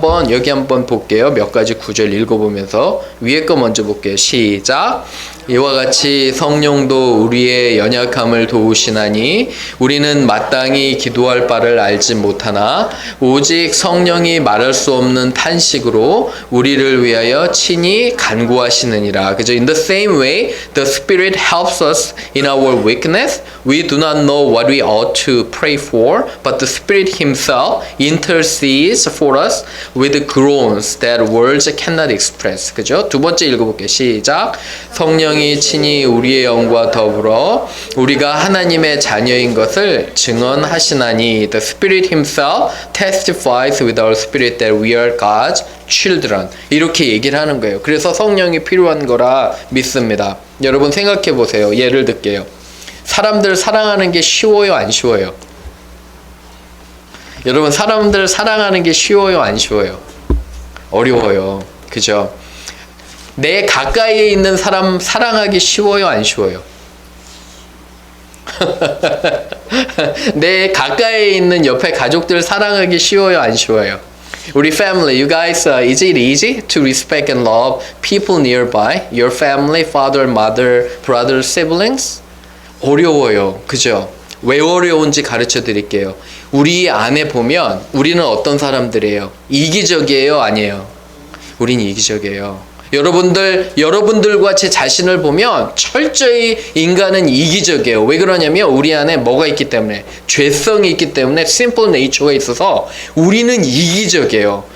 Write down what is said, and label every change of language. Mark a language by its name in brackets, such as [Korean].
[Korean] 여기 한번 볼게요. 몇 가지 구절 읽어보면서 위에 거 먼저 볼게요. 시작. 이와 같이 성령도 우리의 연약함을 도우시나니 우리는 마땅히 기도할 바를 알지 못하나 오직 성령이 말할 수 없는 탄식으로 우리를 위하여 친히 간구하시느니라. 그죠? [English] In the same way, the Spirit helps us in our weakness. We do not know what we ought to pray for, but the Spirit Himself intercedes for us with groans that words cannot express. [Korean] 그죠? 두 번째 읽어볼게요. 시작. 성령이 친히 우리의 영과 더불어 우리가 하나님의 자녀인 것을 증언하시나니 [English] The Spirit Himself testifies with our spirit that we are God's children. [Korean] 이렇게 얘기를 하는 거예요. 그래서 성령이 필요한 거라 믿습니다. 여러분 생각해 보세요. 예를 들게요. 사람들 사랑하는 게 쉬워요? 안 쉬워요? 여러분, 사람들 사랑하는 게 쉬워요, 안 쉬워요? 어려워요. 그죠? 내 가까이에 있는 사람 사랑하기 쉬워요, 안 쉬워요? 내 가까이에 있는 옆에 가족들 사랑하기 쉬워요, 안 쉬워요? 우리 [English] family, you guys, is it easy to respect and love people nearby? Your family, father, mother, brother, siblings? [Korean] 어려워요. 그죠? 왜 어려운지 가르쳐 드릴게요. 우리 안에 보면 우리는 어떤 사람들이에요? 이기적이에요, 아니에요? 우린 이기적이에요. 여러분들과 제 자신을 보면 철저히 인간은 이기적이에요. 왜 그러냐면 우리 안에 뭐가 있기 때문에, 죄성이 있기 때문에, simple nature가 있어서 우리는 이기적이에요.